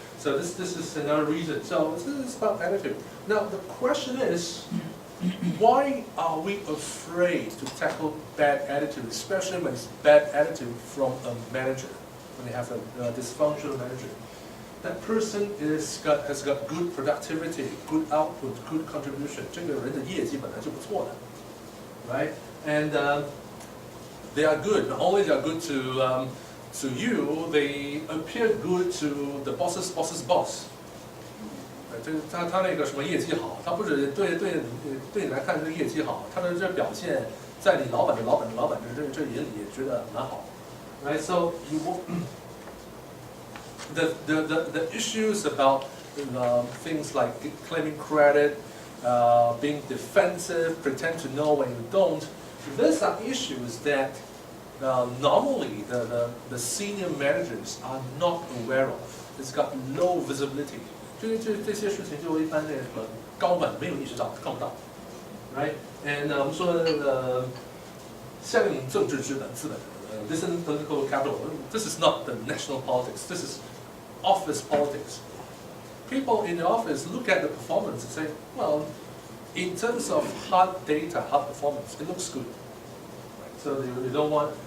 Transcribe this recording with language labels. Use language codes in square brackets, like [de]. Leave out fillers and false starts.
[en] So this is another reason. So this is about attitude. Now the question is, why are we afraid to tackle bad attitude, especially when it's bad attitude from a manager, when you have a dysfunctional manager? that person has got good productivity, good output, good contribution. [zh] 这个人的业绩本来就不错的 right? [en] And they are good. Not only they are good to you, they appear good to the boss's boss. [zh] 这他那个什么业绩好，他不止对你来看这个业绩好，他的这表现在你老板的这眼里也觉得蛮好。 [en] Right? So the issues about things like claiming credit, being defensive, pretend to know when you don't, these are issues that normally the senior managers are not aware of. It's got low visibility. [zh] 这些事情就一般那个高管没有意识到，看不到 ，right? [en] And [zh] 我们说像政治资本 [en] this isn't political capital. This is not the national politics. This is office politics. People in the office look at the performance and say, well, in terms of hard data, hard performance, it looks good. Right? So they don't want.